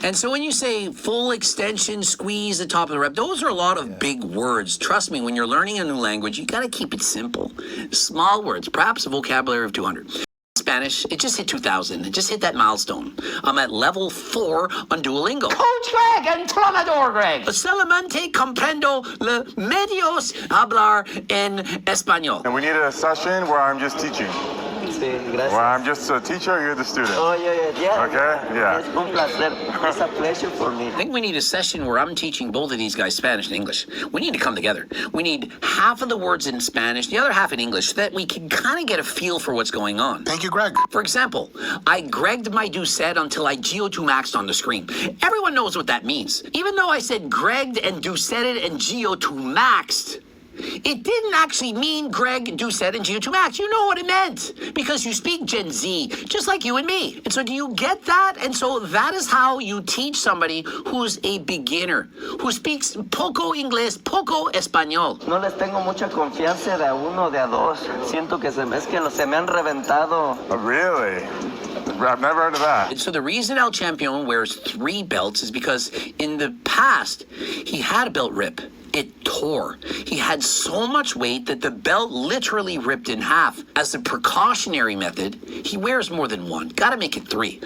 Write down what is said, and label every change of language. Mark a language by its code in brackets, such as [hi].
[en] And so when you say full extension, squeeze the top of the rep, those are a lot of big words. Trust me, when you're learning a new language, you got to keep it simple. Small words, perhaps a vocabulary of 200. Spanish, it just hit 2,000. It just hit that milestone. I'm at level 4 on Duolingo. Coach Greg and Tromador Greg. [es] Solamente comprendo le medios hablar en español. [en] And we needed a session where I'm just teaching. [es] Sí, gracias. [en] Where I'm just a teacher, you're the student. Oh, yeah. Okay? Yeah. [es] Es un placer. [en] It's a pleasure for me. I think we need a session where I'm teaching both of these guys Spanish and English. We need to come together. We need half of the words in Spanish, the other half in English, so that we can kind of get a feel for what's going on. Thank you, Greg. For example, I gregged my Doucette until I GO2 maxed on the screen. Everyone knows what that means. Even though I said gregged and Doucetted and GO2 maxed, it didn't actually mean Greg, Doucette, and GO2 max. You know what it meant because you speak Gen Z, just like you and me. And so do you get that? And so that is how you teach somebody who's a beginner, who speaks [es] poco inglés, poco español. No les tengo mucha confianza de a uno, de a dos. Siento que se me han reventado. [en] Oh, really? I've never heard of that. And so the reason El Campeon wears 3 belts is because in the past, he had a belt rip. It tore. He had so much weight that the belt literally ripped in half. As a precautionary method, he wears more than one. Gotta make it 3.